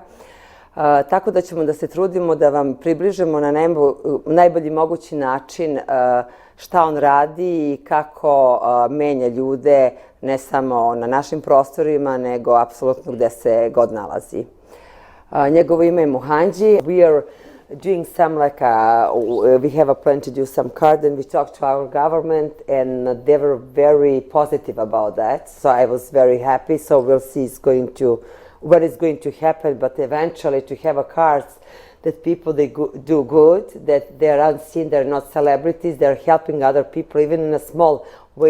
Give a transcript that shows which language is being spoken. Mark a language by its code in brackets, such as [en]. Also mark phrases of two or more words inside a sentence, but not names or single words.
[sr] Tako da ćemo da se trudimo da vam približimo na najbolji mogući način šta on radi i kako menja ljude ne samo na našim prostorima, nego apsolutno gde se god nalazi. Njegovo ime je Mohanji. [en] We are doing some we have a plan to do some card and we talked to our government and they were very positive about that. So I was very happy. So we'll see what is going to happen, but eventually to have a cards that people do good, that they're unseen, they're not celebrities, they're helping other people, even in a small way.